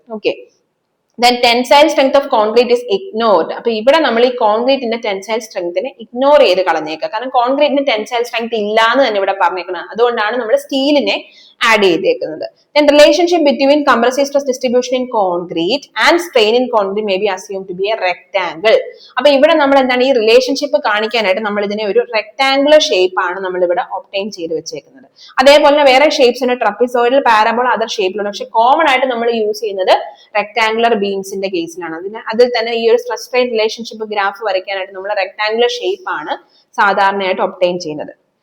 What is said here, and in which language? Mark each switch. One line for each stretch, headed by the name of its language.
English: Okay, then tensile strength of concrete is ignored.
Malayalam: അപ്പൊ ഇവിടെ നമ്മൾ ഈ കോൺക്രീറ്റിന്റെ ടെൻസൈൽ സ്ട്രെങ്തിനെ ഇഗ്നോർ ചെയ്ത് കളഞ്ഞേക്കുക. കാരണം കോൺക്രീറ്റിന് ടെൻസൈൽ സ്ട്രെങ്ത് ഇല്ല എന്ന് തന്നെ ഇവിടെ പറഞ്ഞേക്കുന്നത്. അതുകൊണ്ടാണ് നമ്മൾ സ്റ്റീലിനെ ആഡ് ചെയ്തേക്കുന്നത്.
English: Then relationship between compressive stress distribution in concrete and strain in concrete may be assumed to be a rectangle.
Malayalam: അപ്പൊ ഇവിടെ നമ്മൾ എന്താണ് ഈ റിലേഷൻഷിപ്പ് കാണിക്കാനായിട്ട് നമ്മൾ ഇതിനെ ഒരു റെക്ടാംഗുലർ ഷേപ്പ് ആണ് നമ്മൾ ഇവിടെ ഒബ്റ്റെയിൻ ചെയ്ത് വെച്ചേക്കുന്നത്. അതേപോലെ വേറെ ഷേപ്സ് ഉണ്ട്, ട്രപ്പിസോയിഡൽ, പാരബോൾ, അതർ ഷേപ്പിലുള്ള. പക്ഷെ കോമൺ ആയിട്ട് നമ്മൾ യൂസ് ചെയ്യുന്നത് റെക്ടാംഗുലർ ബീംസിന്റെ കേസിലാണ്. അതിൽ തന്നെ ഈ ഒരു സ്ട്രെസ് സ്ട്രെയിൻ റിലേഷൻഷിപ്പ് ഗ്രാഫ് വരയ്ക്കാനായിട്ട് നമ്മൾ റെക്ടാംഗുലർ ഷേപ്പ് ആണ് സാധാരണയായിട്ട് ഒബ്റ്റെയിൻ ചെയ്യുന്നത്.